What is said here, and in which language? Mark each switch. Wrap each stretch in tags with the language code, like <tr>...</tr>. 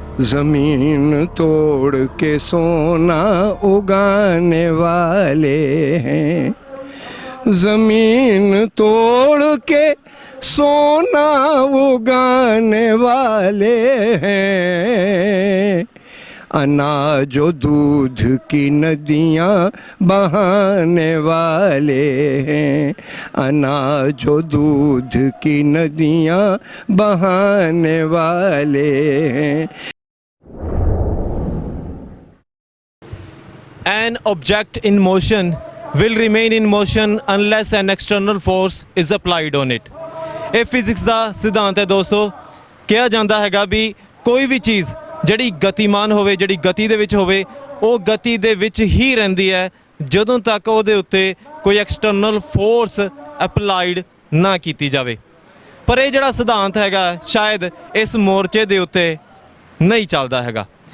<hi>ज़मीन तोड़ के सोना उगाने वाले हैं, ज़मीन तोड़ के सोना उगाने वाले हैं, अनाज और दूध की नदियाँ बहाने वाले हैं, अनाज और दूध की नदियाँ बहाने वाले हैं।</hi> <en>An object in motion will remain in motion unless an external force is applied on it।</en> <pa>ਇਹ ਫਿਜ਼ਿਕਸ ਦਾ ਸਿਧਾਂਤ ਹੈ ਦੋਸਤੋ। ਕਿਹਾ ਜਾਂਦਾ ਹੈਗਾ ਵੀ ਕੋਈ ਵੀ ਚੀਜ਼ ਜਿਹੜੀ ਗਤੀਮਾਨ ਹੋਵੇ, ਜਿਹੜੀ ਗਤੀ ਦੇ ਵਿੱਚ ਹੋਵੇ, ਉਹ ਗਤੀ ਦੇ ਵਿੱਚ ਹੀ ਰਹਿੰਦੀ ਹੈ ਜਦੋਂ ਤੱਕ ਉਹਦੇ ਉੱਤੇ ਕੋਈ ਐਕਸਟਰਨਲ ਫੋਰਸ ਅਪਲਾਈਡ ਨਾ ਕੀਤੀ ਜਾਵੇ। ਪਰ ਇਹ ਜਿਹੜਾ ਸਿਧਾਂਤ ਹੈਗਾ ਸ਼ਾਇਦ ਇਸ ਮੋਰਚੇ ਦੇ ਉੱਤੇ ਨਹੀਂ ਚੱਲਦਾ ਹੈਗਾ।</pa>